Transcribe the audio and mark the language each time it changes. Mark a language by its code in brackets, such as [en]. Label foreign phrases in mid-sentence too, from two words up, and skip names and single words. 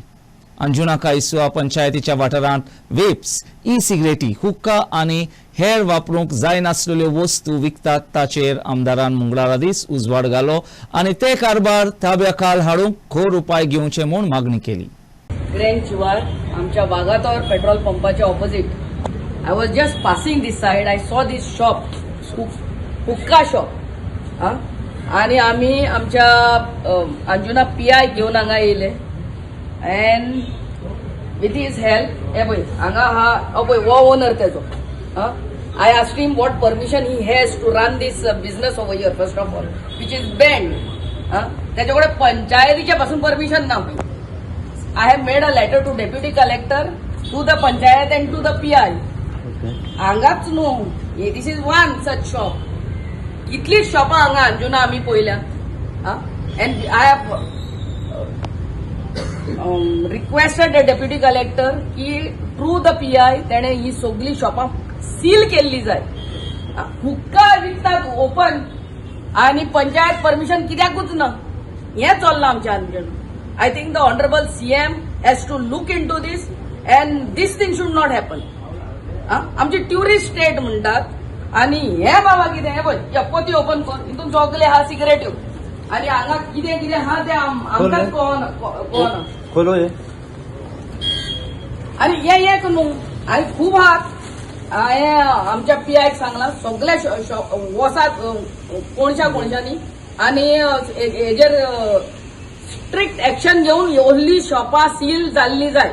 [kok] अंजुणा कायसुआ पंचायतीच्या वाठारांत वेप्स ई सिगरेटी हुक्का आनी हेर वापरूंक जायनासलेल्यो वस्तू विकतात ताचेर आमदारान मंगळारा दीस उजवाड घालो आनी ते कारबार ताब्याखाल हाडूंक खर उपाय घेवचे म्हूण मागणी केली. ग्रँड शिवार आमच्या वागातोर पेट्रोल पंपाच्या [en] opposite I was just passing this side I saw this shop hookah shop [kok] आणि आम्ही आमच्या अंजुना PI घेऊन हांगा येयले [en] and with his help [kok] हे पळय हांगा हा पळय वो ओनर तेजो [en] I asked him what permission he has to run this business over here first of all which is banned [kok] त्याच्या कडेन पंचायतीच्या पासून परमिशन ना. [en] I have made a letter to Deputy Collector, to the Panchayat and to the PI. [kok] हांगाच न्हू [en] this is one such shop. [kok] कितली शॉपां हांगा अंजुना आमी पळयल्या [en] and I have requested the Deputy Collector [kok] की [en] through the PI [kok] तेणे ही सगळी शॉपां सील केल्ली जाय. हुक्का विकतात ओपन आनी पंचायत परमिशन कित्याकूच ना हें चल्लां आमच्या अंजुना. [en] I think the Honorable CM has to look into this and this thing should not happen. [kok] आमची [en] tourist state [kok] म्हणतात आणि हे बाबा कितें हे पळय या पोती ओपन कर हितून सगळे हा सिगरेट्यो आनी हांगा कितें कितें हा ते आमकांच कळना खोलो हे आनी हे एक न्हू आनी खूब आहात हांवें आमच्या PIक सांगलां सगळ्या वसात कोणशांनी आनी हेजेर [en] strict action [kok] घेऊन व्हडली शॉपां सील जाल्ली जाय.